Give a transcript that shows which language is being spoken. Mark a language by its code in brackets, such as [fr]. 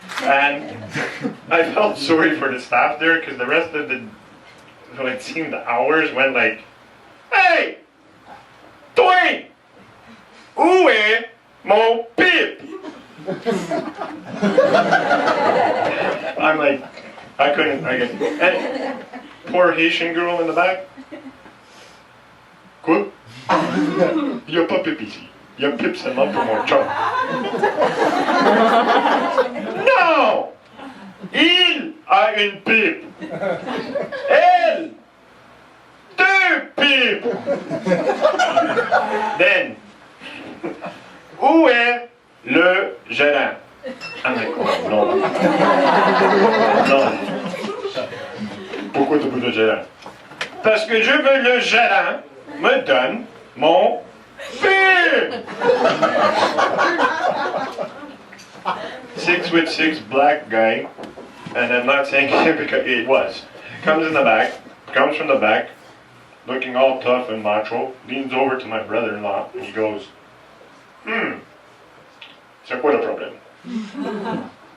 [en] And I felt sorry for the staff there, because the rest of the, it seemed the hours went like, "Hey! [fr] Toi! Où est mon pip?" [en] I'm like, I get, and poor Haitian girl in the back. [fr] Quoi? Il n'y a pas pip ici. Il y a pip seulement pour mon chum. Non! Il a une pipe. Elle! Deux pipes! Then, où est le gérant? [en] I'm like, oh, [fr] non. Non. Pourquoi tu veux le gérant? Parce que je veux le gérant me donne mon pipe! [en] 6'6" black guy, and I'm not saying it because it was. Comes from the back, looking all tough and macho, leans over to my brother-in-law, and he goes, [fr] c'est quoi le problème?